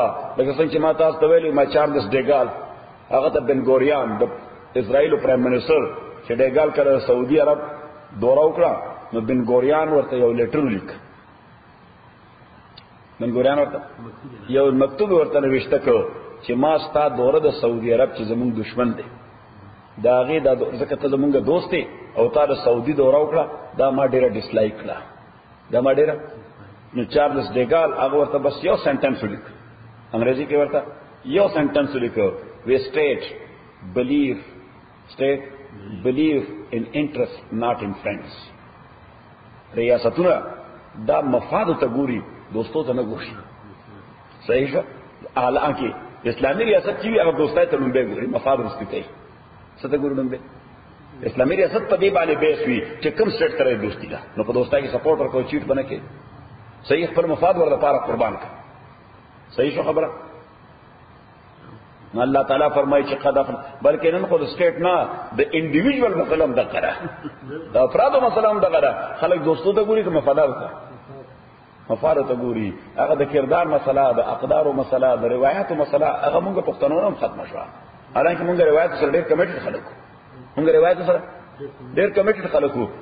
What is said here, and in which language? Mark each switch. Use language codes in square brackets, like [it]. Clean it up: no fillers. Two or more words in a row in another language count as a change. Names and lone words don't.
[ps] لکه څنګه چې ما تاسو ته ویلي ما چارلس ډیګال هغه ته بن ګوریان د اسرائیل پرائم منسٹر چې ډیګال کړه سعودي عرب دورہ وکړه، نو بن ګوریان ورته یو لیټر لیک، بن ګوریان ورته یو مکتوب ورته نوشته کړ چې ما ستا دوره د سعودي عرب چې زمونږ دشمن دی دا غي دا ځکه ته زمونږ دوست دی او تا د سعودي دوره وکړه، دا ما ډیره ډیسلایک کړه، دا ما ډیره. نو چارلس ډیګال هغه ورته بس یو سنټنس ولیک، انګریزي کې ورته یو سنټنس ولیکو، [en] We state believe in interest not in friends. [ps] ریاستونه دا مفاد ته ګوري، دوستو ته نه ګوري. صحیح شو؟ حالانکه اسلامي ریاست چې هغه دوستای ته نوم به ګوري، مفاد رسته کوي. څه ته ګوري نوم به؟ اسلامي ریاست په دې باندې بیس وي چې کوم سټیټ سره دوستی ده، نو په دوستای کې سپورټ ورکو، چیټ بنه کې. صحیح، خپل مفاد ور لپاره قربان کړ. صحیح شو خبره؟ اللہ تعالیٰ فرمائی چې قد بلکې نن خو د سټیټ نه د انډیویډوال مسله هم دغه ده، د افرادو مسله هم دغه ده. خلک دوستو ته ګوري که مفادات ته؟ مفاد ته ګوري. هغه د کردار مسله، د اقدارو مسله، د روایتو مسله، هغه موږ پښتنو هم ختم شو. حالانکه موږ روایت سره ډېر کمیټډ خلک، موږ روایت سره ډېر کمیټډ خلک وو.